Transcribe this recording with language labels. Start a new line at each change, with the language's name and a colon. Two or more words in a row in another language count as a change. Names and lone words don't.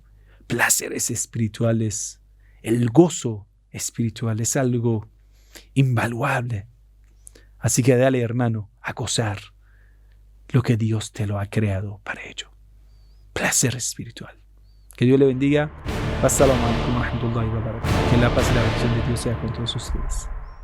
Spanish: Placeres espirituales, el gozo espiritual es algo invaluable. Así que dale, hermano, a gozar lo que Dios te lo ha creado para ello. Placer espiritual. Que Dios le bendiga.
Arabic: السلام عليكم ورحمة الله وبركاته.
Spanish: Que la paz y la bendición de Dios sea con todos ustedes.